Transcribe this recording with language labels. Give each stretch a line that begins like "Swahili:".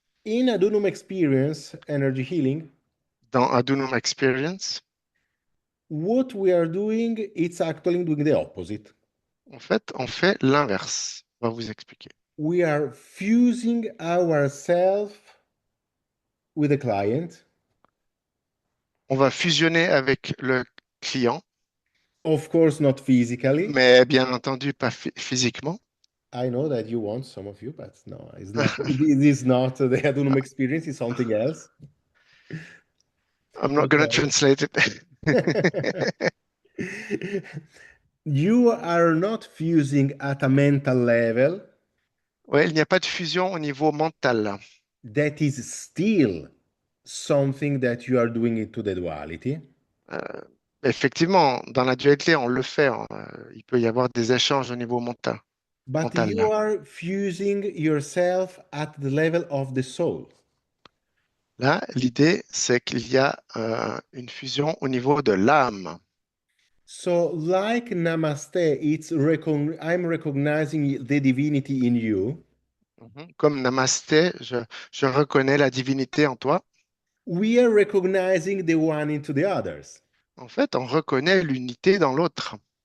English: In Adunum experience, energy healing,
French: Dans Adunum Experience,
English: what we are doing, it's actually doing the opposite.
French: en fait, on fait l'inverse. On va vous expliquer.
English: We are fusing ourselves with the client.
French: On va fusionner avec le client,
English: Of course, not physically.
French: mais bien entendu pas physiquement.
English: I know that you want some of you, but no, it's not. It is not the Adunum experience. It's something else. I'm not going to Okay. translate it. You are not fusing at a mental level.
French: Ouais, il n'y a pas de fusion au niveau mental.
English: That is still something that you are doing into the duality.
French: Euh, Effectivement, dans la dualité, on le fait, hein. Il peut y avoir des échanges au niveau
English: But
French: mental
English: you
French: là.
English: are fusing yourself at the level of the soul.
French: Là, l'idée, c'est qu'il y a une fusion au niveau de l'âme.
English: So, like Namaste, I'm recognizing the divinity in you. Mhm.
French: Comme Namasté, je reconnais la divinité en toi.
English: We are recognizing the one into the others.
French: En fait, on reconnaît l'unité dans l'autre.